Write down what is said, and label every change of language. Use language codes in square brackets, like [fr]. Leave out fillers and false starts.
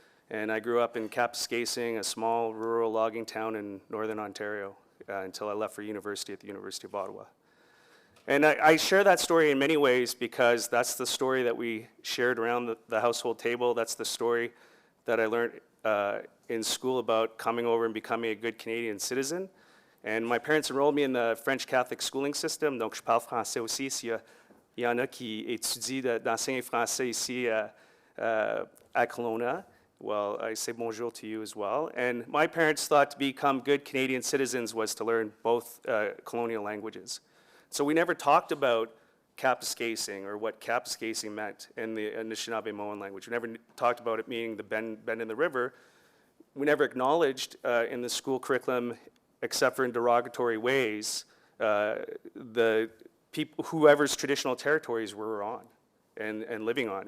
[en] And I grew up in Kapuskasing, a small rural logging town in northern Ontario, until I left for university at the University of Ottawa. And I share that story in many ways because that's the story that we shared around the household table. That's the story that I learned in school about coming over and becoming a good Canadian citizen. And my parents enrolled me in the French Catholic schooling system, [fr] donc je parle français aussi. S'il y en a qui étudient d'enseigner français ici à Kelowna, [en] well, I say bonjour to you as well. And my parents thought to become good Canadian citizens was to learn both colonial languages. So we never talked about Kapuskasing or what Kapuskasing meant in the Anishinaabe-Moan language. We never talked about it meaning the bend in the river. We never acknowledged in the school curriculum, except for in derogatory ways, the people, whoever's traditional territories we were on and living on.